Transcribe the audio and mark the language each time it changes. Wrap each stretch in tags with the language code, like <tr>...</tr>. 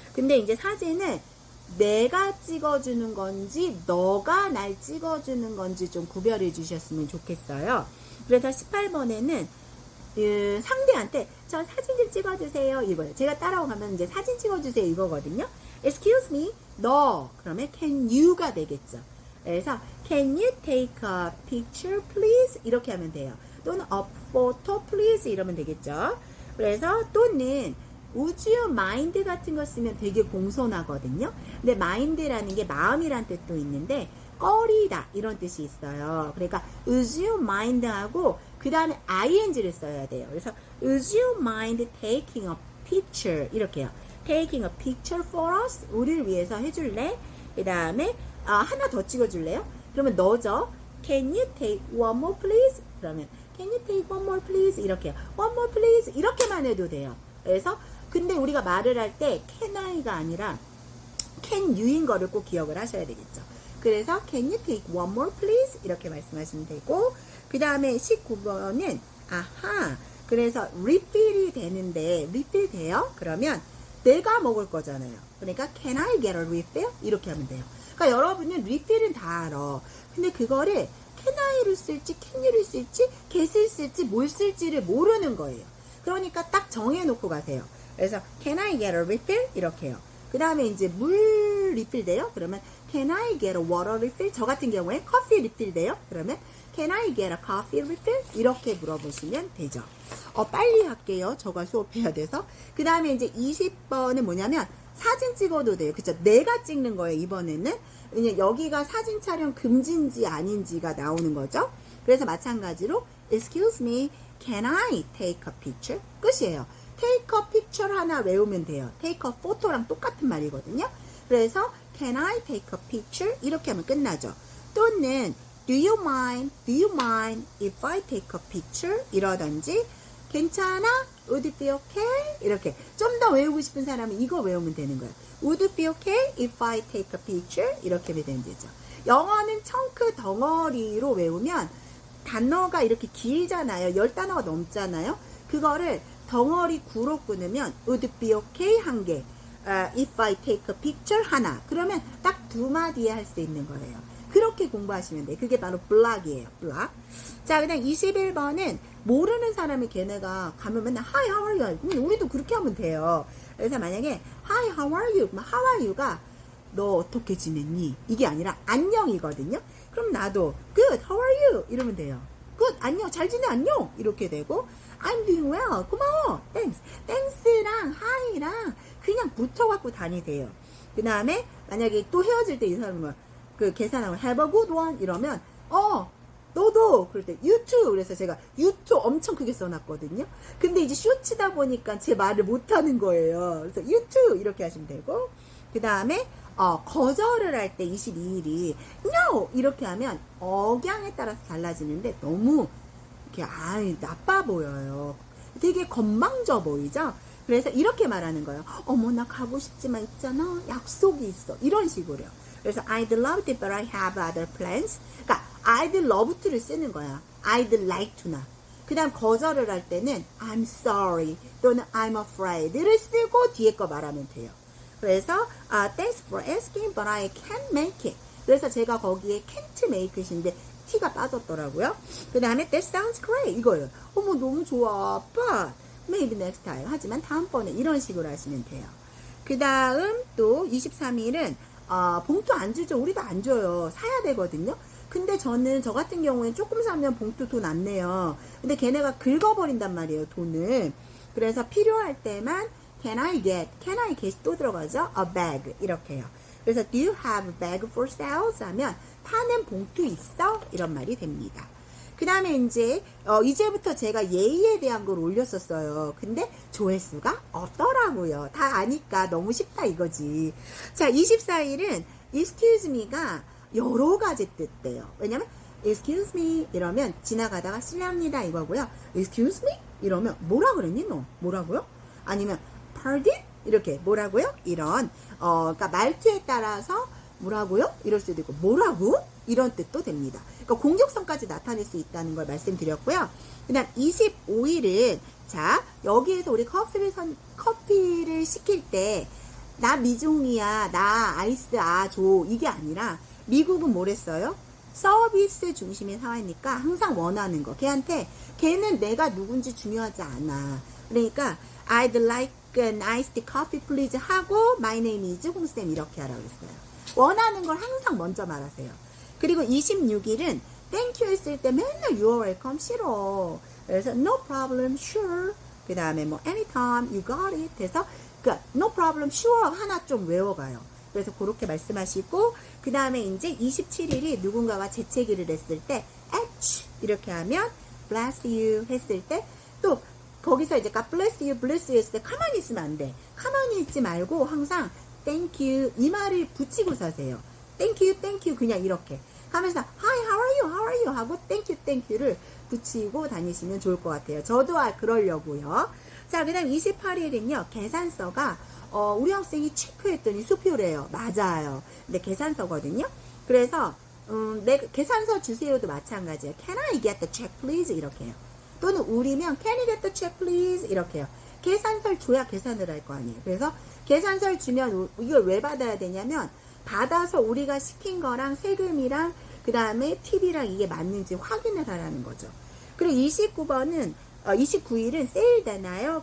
<ko>근데 이제 사진을 내가 찍어주는 건지 너가 날 찍어주는 건지 좀 구별해 주셨으면 좋겠어요. 그래서 18번에는 상대한테 저 사진 좀 찍어주세요 이거예요. 제가 따라가면 이제 사진 찍어주세요 이거거든요.</ko> <en>Excuse me,</en> <ko>너 그러면</ko> <en>can you</en> <ko>가 되겠죠. 그래서</ko> <en>can you take a picture please</en> <ko>이렇게 하면 돼요. 또는</ko> <en>a photo please</en> <ko>이러면 되겠죠. 그래서 또는</ko> <en>would you mind</en> <ko>같은 거 쓰면 되게 공손하거든요. 근데 mind라는 게 마음이란 뜻도 있는데 꺼리다 이런 뜻이 있어요. 그러니까</ko> <en>would you mind</en> <ko>하고 그 다음에 ing를 써야 돼요. 그래서</ko> <en>would you mind taking a picture</en> <ko>이렇게요.</ko> <en>taking a picture for us</en> <ko>우리를 위해서 해줄래? 그 다음에 하나 더 찍어줄래요? 그러면 너죠.</ko> <en>Can you take one more please?</en> <ko>그러면</ko> <en>Can you take one more please?</en> <ko>이렇게요.</ko> <en>One more please</en> <ko>이렇게만 해도 돼요. 그래서 근데 우리가 말을 할 때</ko> <en>can I</en> <ko>가 아니라</ko> <en>can you</en> <ko>인 거를 꼭 기억을 하셔야 되겠죠. 그래서</ko> <en>can you take one more please?</en> <ko>이렇게 말씀하시면 되고 그 다음에 19번은 아하 그래서 refill이 되는데 refill 돼요? 그러면 내가 먹을 거잖아요.</ko> <en>그러니까 can I get a refill?</en> <ko>이렇게 하면 돼요. 그러니까 여러분은 refill은 다 알아. 근데 그거를</ko> <en>can I</en> <ko>를 쓸지</ko> <en>can you</en> <ko>를 쓸지 get을 쓸지 뭘 쓸지를 모르는 거예요. 그러니까 딱 정해놓고 가세요.</ko> <en>그래서 can I get a refill?</en> <ko>이렇게요. 그 다음에 이제 물 리필 돼요?</ko> <en>그러면 can I get a water refill?</en> <ko>저 같은 경우에 커피 리필 돼요? 그러면</ko> <en>can I get a coffee refill?</en> <ko>이렇게 물어보시면 되죠. 빨리 할게요. 저가 수업해야 돼서. 그 다음에 이제 20번은 뭐냐면 사진 찍어도 돼요. 그쵸? 내가 찍는 거예요. 이번에는. 왜냐면 여기가 사진 촬영 금지인지 아닌지가 나오는 거죠. 그래서 마찬가지로</ko> <en>excuse me, can I take a picture?</en> <ko>끝이에요.</ko> <en>take a picture</en> <ko>하나 외우면 돼요.</ko> <en>take a photo</en> <ko>랑 똑같은 말이거든요. 그래서</ko> <en>can I take a picture?</en> <ko>이렇게 하면 끝나죠. 또는</ko> <en>do you mind if I take a picture?</en> <ko>이러든지 괜찮아?</ko> <en>would it be okay?</en> <ko>이렇게 좀 더 외우고 싶은 사람은 이거 외우면 되는 거예요.</ko> <en>would it be okay if I take a picture?</en> <ko>이렇게 되면 되죠. 영어는 청크 덩어리로 외우면 단어가 이렇게 길잖아요. 10단어가 넘잖아요. 그거를 덩어리 구로 끊으면</ko> <en>would it be okay</en> <ko>한 개,</ko> <en>if I take a picture</en> <ko>하나. 그러면 딱 두 마디에 할 수 있는 거예요. 그렇게 공부하시면 돼요. 그게 바로 블락이에요. 블락. 자, 그다음 21번은 모르는 사람이 걔네가 가면 맨날</ko> <en>Hi, how are you?</en> <ko>우리도 그렇게 하면 돼요. 그래서 만약에</ko> <en>Hi, how are you? How are you</en> <ko>가 너 어떻게 지냈니? 이게 아니라 안녕이거든요. 그럼 나도</ko> <en>Good, how are you?</en> <ko>이러면 돼요.</ko> <en>Good,</en> <ko>안녕, 잘 지내, 안녕. 이렇게 되고</ko> <en>I'm doing well,</en> <ko>고마워,</ko> <en>thanks.</en> <ko>thanks랑 hi랑 그냥 붙여갖고 다니세요. 그 다음에 만약에 또 헤어질 때 이 사람은 그 계산하고</ko> <en>have a good one</en> <ko>이러면 너도 그럴 때</ko> <en>you too.</en> <ko>그래서 제가</ko> <en>you too</en> <ko>엄청 크게 써놨거든요. 근데 이제 쇼츠다 보니까 제 말을 못하는 거예요. 그래서</ko> <en>you too</en> <ko>이렇게 하시면 되고 그 다음에 거절을 할 때 22일이 no 이렇게 하면 억양에 따라서 달라지는데 너무 이렇게 나빠 보여요. 되게 건방져 보이죠? 그래서 이렇게 말하는 거예요. 어머 나 가고 싶지만 있잖아. 약속이 있어. 이런 식으로요.</ko> <en>그래서 I'd love to but I have other plans.</en> <ko>그러니까</ko> <en>I'd love to</en> <ko>를 쓰는 거야.</ko> <en>I'd like to나.</en> <ko>그 다음 거절을 할 때는 I'm sorry 또는 I'm afraid를 쓰고 뒤에 거 말하면 돼요. 그래서</ko> <en>thanks for asking but I can't make it.</en> <ko>그래서 제가 거기에</ko> <en>can't make it</en> <ko>인데 T가 빠졌더라고요. 그 다음에</ko> <en>that sounds great</en> <ko>이거예요. 어머 너무 좋아</ko> <en>but maybe next time.</en> <ko>하지만 다음번에 이런 식으로 하시면 돼요. 그 다음 또 23일은 봉투 안 주죠. 우리도 안 줘요. 사야 되거든요. 근데 저 같은 경우에 조금 사면 봉투 돈 안 내요. 근데 걔네가 긁어버린단 말이에요. 돈을. 그래서 필요할 때만</ko> <en>can I get</en> <ko>또 들어가죠.</ko> <en>a bag</en> <ko>이렇게요. 그래서</ko> <en>do you have a bag for sale?</en> <ko>하면 파는 봉투 있어? 이런 말이 됩니다. 그 다음에 이제부터 제가 예의에 대한 걸 올렸었어요. 근데 조회수가 없더라고요. 다 아니까 너무 쉽다 이거지. 자, 24일은</ko> <en>excuse me</en> <ko>가 여러 가지 뜻돼요. 왜냐면 excuse me 이러면 지나가다가 실례합니다 이거고요. excuse me 이러면 뭐라 그랬니 너? 뭐라고요? 아니면 pardon? 이렇게 뭐라고요? 이런 그러니까 말투에 따라서 뭐라고요? 이럴 수도 있고 뭐라고? 이런 뜻도 됩니다. 그러니까 공격성까지 나타낼 수 있다는 걸 말씀드렸고요. 그 다음 25일은 자 여기에서 우리 커피를 시킬 때 나 미종이야 나 아이스 줘 이게 아니라 미국은 뭐랬어요? 서비스 중심의 사회니까 항상 원하는 거 걔한테 걔는 내가 누군지 중요하지 않아. 그러니까</ko> <en>I'd like an iced coffee please 하고 my name is 홍쌤</en> <ko>이렇게 하라고 했어요. 원하는 걸 항상 먼저 말하세요. 그리고 26일은</ko> <en>thank you</en> <ko>했을 때 맨날</ko> <en>you're welcome</en> <ko>싫어. 그래서</ko> <en>no problem sure</en> <ko>그 다음에 뭐</ko> <en>anytime you got it</en> <ko>해서 그</ko> <en>no problem sure</en> <ko>하나 좀 외워가요. 그래서 그렇게 말씀하시고 그 다음에 이제 27일이 누군가가 재채기를 했을 때 H 이렇게 하면</ko> <en>bless you</en> <ko>했을 때 또 거기서 이제</ko> <en>God bless you</en> <ko>했을 때 가만히 있으면 안 돼. 가만히 있지 말고 항상</ko> <en>thank you</en> <ko>이 말을 붙이고 사세요.</ko> <en>thank you</en> <ko>그냥 이렇게 하면서</ko> <en>hi how are you</en> <ko>하고 thank you를 붙이고 다니시면 좋을 것 같아요. 저도 그러려고요. 자, 그 다음 28일은요 계산서가 우리 학생이 체크했더니 수표래요. 맞아요. 근데 계산서거든요. 그래서 계산서 주세요도 마찬가지예요.</ko> <en>Can I get the check please 이렇게 해요.</en> <ko>또는 우리면</ko> <en>Can you get the check please</en> <ko>이렇게 해요. 계산서를 줘야 계산을 할 거 아니에요. 그래서 계산서를 주면 이걸 왜 받아야 되냐면 받아서 우리가 시킨 거랑 세금이랑 그 다음에 팁이랑 이게 맞는지 확인을 하라는 거죠. 그리고 29일은 세일되나요?</ko>